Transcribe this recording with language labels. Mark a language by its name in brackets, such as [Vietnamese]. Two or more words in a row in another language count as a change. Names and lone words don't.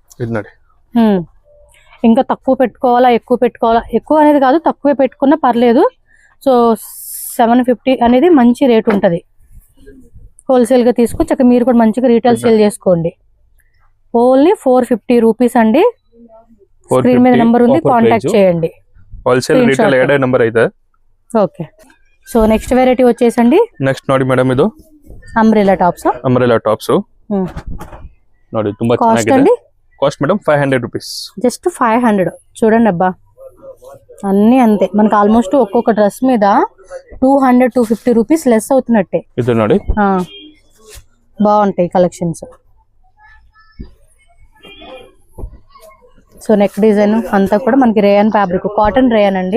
[Telugu] ఇంకా తక్కువ పెట్టుకోవాలా, ఎక్కువ పెట్టుకోవాలా, ఎక్కువ అనేది కాదు, తక్కువే పెట్టుకున్నా పర్లేదు. సో 750 అనేది మంచి రేట్ ఉంటుంది. హోల్సేల్ గా తీసుకొని చక్కగా మీరు కూడా మంచిగా [English] retail sale [Telugu] చేసుకోండి. [English] only 450 rupees [Telugu] అండి. స్క్రీన్ మీద నెంబర్ ఉంది, కాంటాక్ట్ చేయండి. [English] wholesale retail [Kannada] ಎರಡೇ ನಂಬರ್ ಐತೆ. [Telugu] ఓకే. [English] so next variety [Telugu] వచ్చేసండి, [Kannada] ನೆಕ್ಸ್ಟ್ ನೋಡಿ ಮೇಡಮ್, ಇದು [English] umbrella tops. umbrella tops ನೋಡಿ, ತುಂಬಾ ಚೆನ್ನಾಗಿದೆ. cost madam [Telugu] 500 రూపీస్, జస్ట్ 500. చూడండి అబ్బా, అన్ని అంతే మనకి. ఆల్మోస్ట్ ఒక్కొక్క డ్రెస్ మీద 200-250 [English] rupees less [Telugu] అవుతున్నట్టే. [Kannada] ఇది ನೋಡಿ, [Telugu] బాగుంటాయి కలెక్షన్స్. సో [English] neck design [Telugu] అంతా కూడా మనకి [English] rayon fabric, cotton rayon [Telugu] అండి.